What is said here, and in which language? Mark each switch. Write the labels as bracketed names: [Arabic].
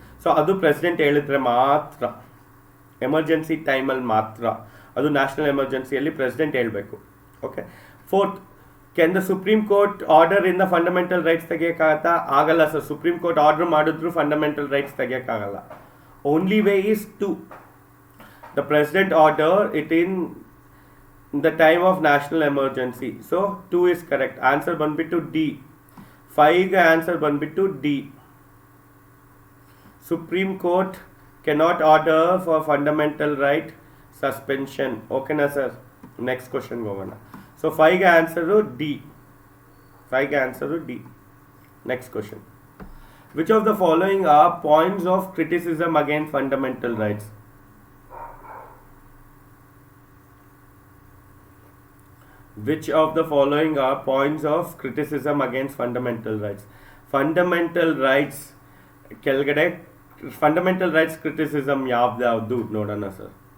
[Kannada] So ಅದು president ಹೇಳಿದ್ರೆ ಮಾತ್ರ, ಎಮರ್ಜೆನ್ಸಿ ಟೈಮಲ್ಲಿ ಮಾತ್ರ. ಅದು ನ್ಯಾಷನಲ್ ಎಮರ್ಜೆನ್ಸಿಯಲ್ಲಿ ಪ್ರೆಸಿಡೆಂಟ್ ಹೇಳಬೇಕು. Okay. Fourth, [English] can the supreme court order [Kannada] ಇಂದ ಫಂಡಮೆಂಟಲ್ ರೈಟ್ಸ್ ತೆಗಿಯೋಕ್ಕಾಗತ್ತಾ? ಆಗಲ್ಲ ಸರ್. ಸುಪ್ರೀಂ ಕೋರ್ಟ್ ಆರ್ಡರ್ ಮಾಡಿದ್ರು fundamental rights ತೆಗಿಯೋಕ್ಕಾಗಲ್ಲ. [English] Only way is 2. The president order it in the time of national emergency. So 2 is correct. Answer banbittu D. 5 answer banbittu D. Supreme Court cannot order for fundamental right suspension. Okay na sir? Next question govana. So 5 answer D. 5 answer D. Next question. Which of the following are points of criticism against fundamental rights? Which of the following are points of criticism against fundamental rights? [Kannada] Fundamental rights ಕೆಳಗಡೆ fundamental rights criticism ಯಾವ್ದು ನೋಡೋಣ sir.